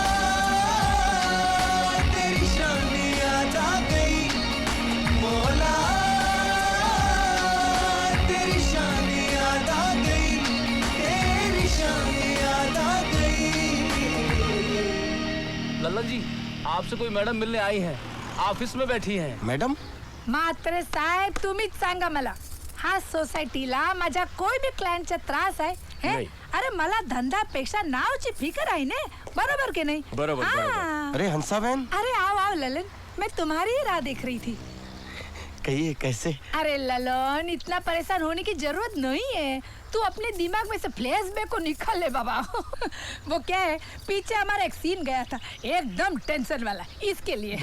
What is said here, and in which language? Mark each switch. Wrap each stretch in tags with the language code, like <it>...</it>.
<hi>तेरी शान याद आ गई मौला, तेरी शान याद आ गई, तेरी शान याद आ गई। लल्ला जी, आपसे कोई मैडम मिलने आई है, ऑफिस में बैठी हैं। मैडम?</hi> <mr>मात्र साहेब तुम्हीच सांगा मला, हा सोसायटीला माझ्या</mr> <hi>कोई भी</hi> <mr>क्लायंटचा त्रास आहे हे? अरे मला धंद्यापेक्षा नावची फिकर आहे ने, बरोबर</mr> <hi>के नहीं?</hi> <mr>बरोबर बरोबर। अरे हंसा बहन।</mr> <hi>अरे आओ आओ ललन, मैं तुम्हारी ही राह देख रही थी। कहिए कैसे? अरे ललन, इतना परेशान होने की जरूरत नहीं है। तू अपने दिमाग में से फ्लैशबैक को निकाल ले बाबा। वो क्या है, पीछे हमारा एक सीन गया था एकदम टेंशन वाला, इसके लिए।</hi>